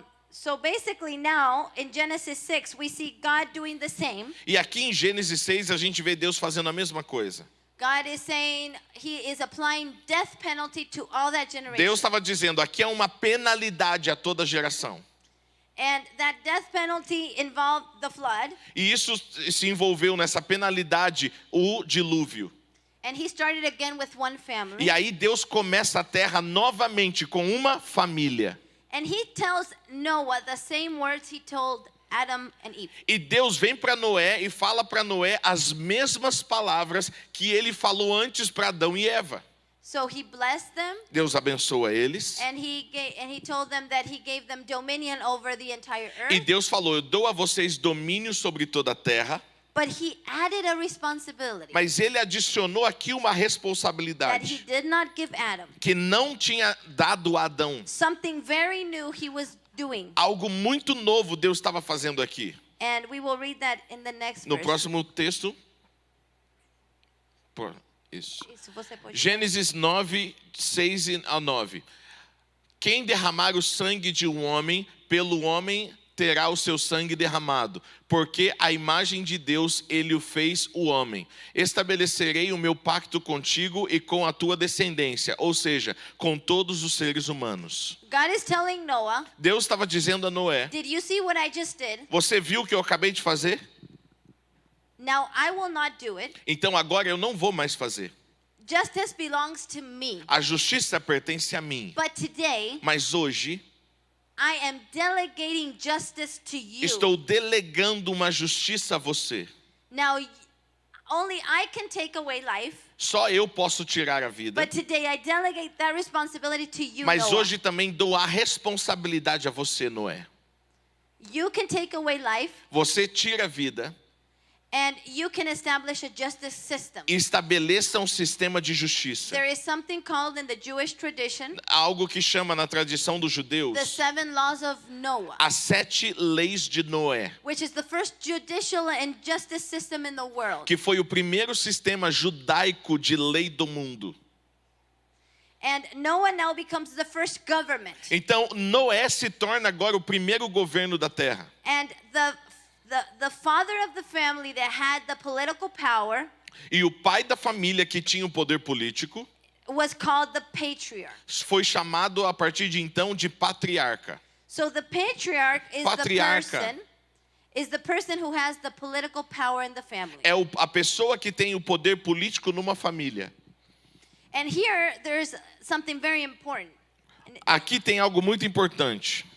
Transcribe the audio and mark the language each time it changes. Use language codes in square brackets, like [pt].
[en] So basically now in Genesis 6 we see God doing the same. [pt] E aqui em Gênesis 6 a gente vê Deus fazendo a mesma coisa. [en] God is saying He is applying death penalty to all that generation. [pt] Deus estava dizendo: aqui é uma penalidade a toda geração. [en] And that death penalty involved the flood. [pt] E isso se envolveu nessa penalidade, o dilúvio. [en] And He started again with one family. [pt] E aí Deus começa a terra novamente com uma família. [en] And He tells Noah the same words He told Adam and Eve. [pt] E Deus vem para Noé e fala para Noé as mesmas palavras que Ele falou antes para Adão e Eva. [en] So He blessed them. [pt] Deus abençoa eles. [en] And he told them that He gave them dominion over the entire earth. [pt] E Deus falou: eu dou a vocês domínio sobre toda a terra. [en] But He added a responsibility [pt] Mas Ele adicionou aqui uma [en] that He [pt] responsabilidade [en] did not give Adam. [pt] que não tinha dado a Adão. [en] Something very new He was doing. [pt] Algo muito novo Deus estava fazendo aqui. [en] And we will read that in the next [pt] No [en] verse. [pt] próximo texto. Isso. Isso, você pode. Gênesis 9, 6 a 9. Quem derramar o sangue de um homem, pelo homem terá o seu sangue derramado, porque a imagem de Deus ele o fez o homem. Estabelecerei o meu pacto contigo e com a tua descendência, ou seja, com todos os seres humanos. [en] God is telling Noah, [pt] Deus estava dizendo a Noé: [en] did you see what I just did? [pt] você viu o que eu acabei de fazer? [en] Now I will not do it. [pt] Então agora eu não vou mais fazer. [en] Justice belongs to me. [pt] A justiça pertence a mim. [en] But today, [pt] Mas hoje [en] I am delegating justice to you. [pt] estou delegando uma justiça a você. [en] Now, only I can take away life. [pt] Só eu posso tirar a vida. [en] But today I delegate that responsibility to you, [pt] Mas [en] Noah. [pt] hoje também dou a responsabilidade a você, Noé. [en] You can take away life, [pt] Você tira a vida [en] and you can establish a justice system. [pt] e estabeleça um sistema de justiça. [en] There is something called in the Jewish tradition [pt] Algo que chama na tradição dos [en] the [pt] judeus [en] 7 laws of Noah, [pt] as 7 leis de Noé, [en] which is the first judicial and justice system in the world. [pt] que foi o primeiro sistema judaico de lei do mundo. [en] And Noah now becomes the first government. [pt] Então, Noé se torna agora o primeiro governo da terra. [en] And the father of the family that had the political power [pt] E o pai da família que tinha o poder político [en] was called the patriarch. [pt] foi chamado a partir de então de patriarca. [en] So the patriarch [pt] Patriarca. [en] is the person who has the political power in the family. [pt] É a pessoa que tem o poder político numa família. [en] And here there's something very important. [pt] Aqui tem algo muito importante.